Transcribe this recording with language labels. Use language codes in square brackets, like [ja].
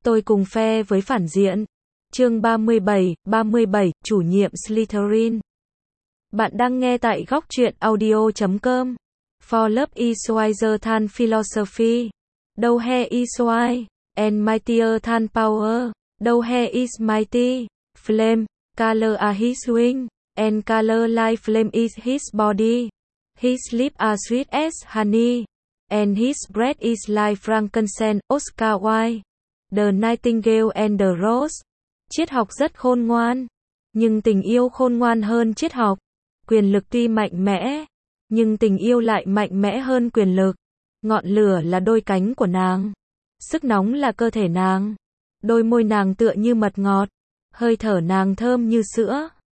[vi] Tôi cùng phe với phản diện. Chương 37, chủ nhiệm Slytherin. Bạn đang nghe tại góc truyện audio.com. [en] For love is wiser than philosophy. Though he is wise and mightier than power. Though he is mighty. Flame, color are his wing. And color like flame is his body. His lips are sweet as honey. And his breath is like frankincense. Oscar Wilde. The Nightingale and the Rose. [vi] Triết học rất khôn ngoan, nhưng tình yêu khôn ngoan hơn triết học. Quyền lực tuy mạnh mẽ, nhưng tình yêu lại mạnh mẽ hơn quyền lực. Ngọn lửa là đôi cánh của nàng, sức nóng là cơ thể nàng. Đôi môi nàng tựa như mật ngọt, hơi thở nàng thơm như sữa.